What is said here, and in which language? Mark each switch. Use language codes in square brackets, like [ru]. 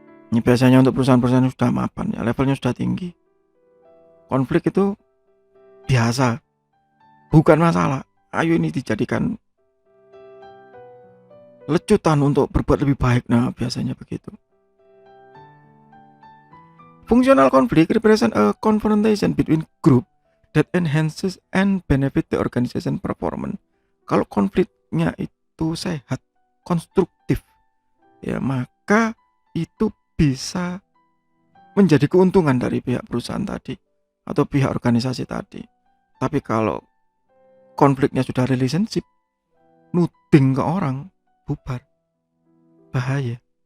[id] Ini biasanya untuk perusahaan-perusahaan yang sudah mapan, ya, levelnya sudah tinggi. Konflik itu biasa, bukan masalah. Ayo ini dijadikan lecutan untuk berbuat lebih baik. Nah, biasanya begitu. [en] Functional conflict represent a confrontation between group that enhances and benefit the organization performance. [id] Kalau konfliknya itu sehat, konstruktif, ya maka itu bisa menjadi keuntungan dari pihak perusahaan tadi atau pihak organisasi tadi. Tapi kalau konfliknya sudah relationship, nuding ke orang, bubar, bahaya.